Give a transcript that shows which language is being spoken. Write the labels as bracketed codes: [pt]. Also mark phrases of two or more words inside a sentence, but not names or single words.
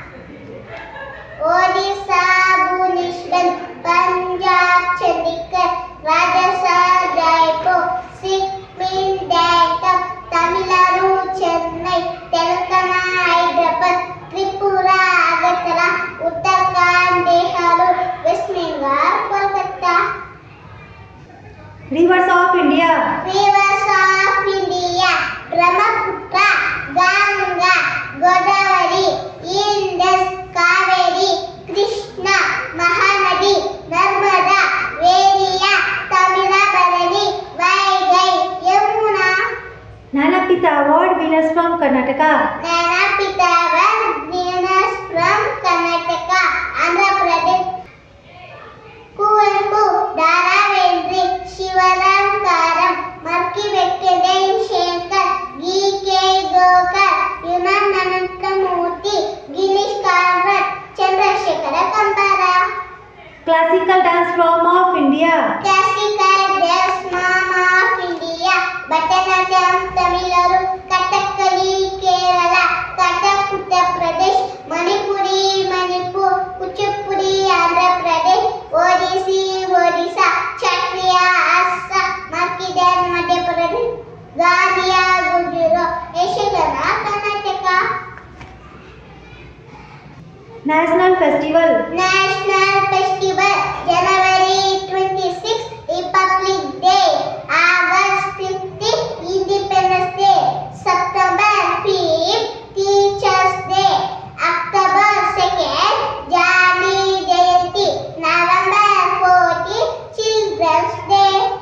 [en] Odisha, Bhubaneswar; Punjab, Chandigarh; Rajasthan, Jaipur; Sikkim, Dhaka; Tamil Nadu, Chennai; Telangana, Hyderabad; Tripura, Agartala; Uttarakhand, Dehradun; West Bengal, Kolkata. Rivers of India. Rivers of India: Brahmaputra, Ganga, Godavari, Indus, Kaveri, Krishna, Mahanadi, Narmada, Veriya, Tamilabharani, Vaigai, Yamuna. Jnanapith Award winners from Karnataka. Jnanapith Award winners from Karnataka, Andhra Pradesh: Kuvenpu, Dharavendra, Shivaram Karam, Marki Venkateswara Shekhar, G.K. Gokar, Yunan Anantamurthy, Girish Karnad, Chandrasekhara Kambara. Classical dance form of India. Classical dance form of India: Bharatanatyam, Tamil Nadu; Kathakali, Kerala; Kathak, Uttar Pradesh; Manipuri, Manipur; Kuchipudi, Andhra Pradesh; Odissi, Odisha; Chatriya, Assam; Markidar, Madhya Pradesh; Gadiya, Gujarat; Yashagana, Karnataka. National festival. National festival: January 26, Republic Day; August 15, Independence Day; September 5, Teachers Day; October 2nd, Gandhi Jayanti; November 14, Children's Day.